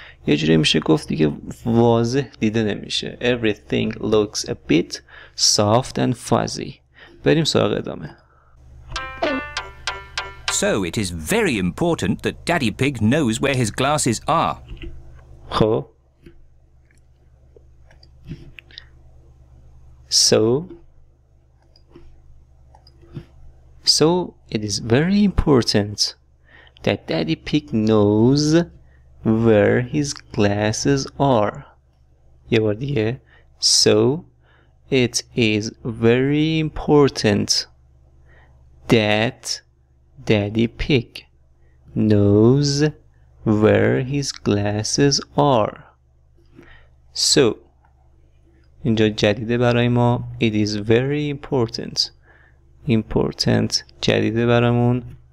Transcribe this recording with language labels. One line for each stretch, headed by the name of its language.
Persian: یه جوری میشه گفت دیگه واضح دیده نمیشه.
English: Everything looks a bit soft and fuzzy.
Persian: بریم سراغ ادامه.
English: So it is very important that Daddy Pig knows where his glasses are. خب So it is very important that Daddy Pig knows where his glasses are.
Persian: یه بار دیگه.
English: So it is very important that Daddy Pig knows where his glasses are.
Persian: So اینجا جدیده برای ما.
English: It is very important
Persian: جدیده برامون.